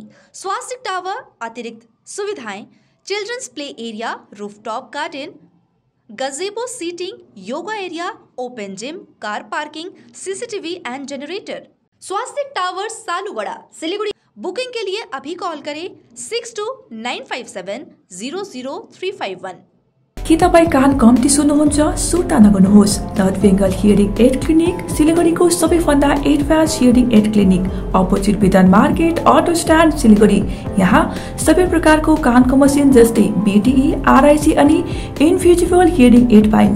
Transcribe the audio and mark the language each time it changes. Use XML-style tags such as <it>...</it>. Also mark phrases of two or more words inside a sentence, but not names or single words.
<hi>स्वास्तिक टावर अतिरिक्त सुविधाएं,</hi> <en>children's play area, rooftop garden, gazebo seating, yoga area, open gym, car parking, CCTV and generator.</en> <hi>स्वास्तिक टावर सालुगड़ा सिलीगुड़ी। बुकिंग के लिए अभी कॉल करें 6295700351।</hi> <ne>के तपाईँ कान कम्ती सुन्नुहुन्छ? सुर्ता नगर्नुहोस्। नर्थ बेङ्गल हियरिङ एड क्लिनिक सिलिगुडीको सबैभन्दा</ne> <en>advance hearing aid clinic,</en> <ne>अपोजिट विधान मार्केट,</ne> <en>auto stand,</en> <ne>सिलिगुडी। यहाँ सबै प्रकारको कानको मसिन जस्तै BTE, RIC अनि</ne> <en>invisible hearing aid</en> <ne>पाइन्छ।</ne>